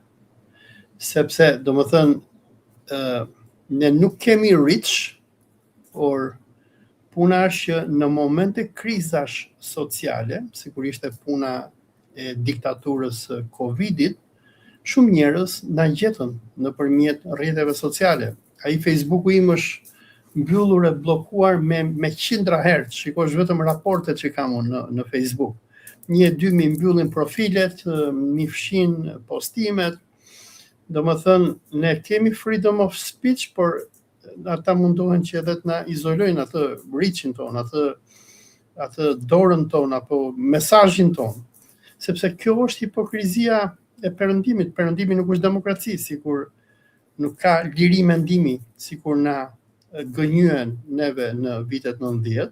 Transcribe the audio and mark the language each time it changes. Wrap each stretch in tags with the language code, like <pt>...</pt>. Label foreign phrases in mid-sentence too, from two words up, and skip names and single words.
<sq>Sepse, domethënë, ne nuk kemi reach, por puna është që në momente krizash sociale, sigurisht e puna e diktaturës Covidit, shumë njerëz na gjetën nëpërmjet rrjeteve sociale. Ai Facebooku im është mbyllur e bllokuar me qindra herë. Shikosh vetëm raportet që kam unë në Facebook. 1-2 mi mbyllin profilet, mi fshin postimet. Domethënë, ne kemi</sq> <en>freedom of speech,</en> <sq>por ata mundohen që edhe të na izolojnë atë reachin ton, atë dorën ton apo mesazhin ton. Sepse kjo është hipokrizia e perëndimit. Perëndimi nuk është demokraci, sikur nuk ka liri mendimi, sikur na gënjyen neve në vitet 90.</sq>